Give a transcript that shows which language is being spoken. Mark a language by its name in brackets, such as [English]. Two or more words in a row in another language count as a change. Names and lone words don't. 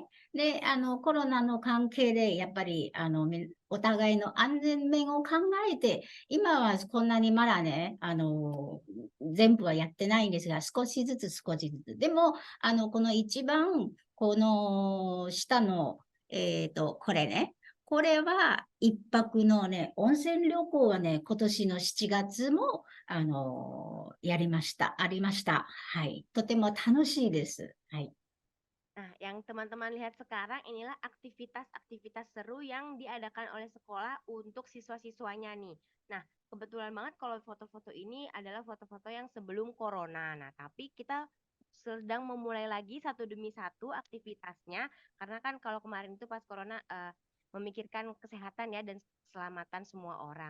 [Japanese] で、コロナの関係で、やっぱり、お互いの安全面を考えて、今はこんなにまだね、全部はやってないんですが、少しずつ少しずつ。でも、この一番、この下の、これね、これは一泊のね、温泉旅行はね、今年の7月も、やりました。ありました。はい。とても楽しいです。はい。 [Indonesian] Nah, yang teman-teman lihat sekarang inilah aktivitas-aktivitas seru yang diadakan oleh sekolah untuk siswa-siswanya nih. Nah, kebetulan banget kalau foto-foto ini adalah foto-foto yang sebelum corona. Nah, tapi kita sedang memulai lagi satu demi satu aktivitasnya karena kan kalau kemarin itu pas corona memikirkan kesehatan ya dan keselamatan semua orang.